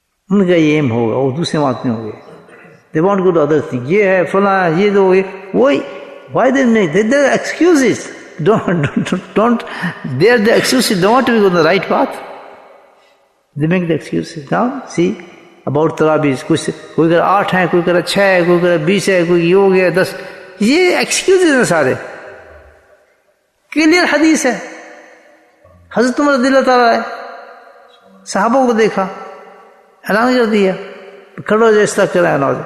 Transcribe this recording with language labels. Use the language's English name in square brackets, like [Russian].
[Urdu] ان کا یہ ایم ہوگا, اور دوسرے بات نہیں ہوگی. [English] They won't go to other things. [Urdu] یہ ہے فلاں, یہ دو, وہی. [English] Why they make? They're excuses. Don't. They're the excuses. Don't want to go on the right path. They make the excuses. Now, see about Tarabis. [Urdu] کوئی کہہ رہا 8 ہے, کوئی کہہ رہا 6 ہے, کوئی کہہ رہا 20 ہے, کوئی یہ ہو گیا 10. یہ ایکسکیوزز ہیں سارے. کلیئر حدیث ہے. حضرت عمر رضی اللہ تعالیٰ ہے, صحابوں کو دیکھا, اعلان کر دیا, کھڑو جو اس طرح کرا.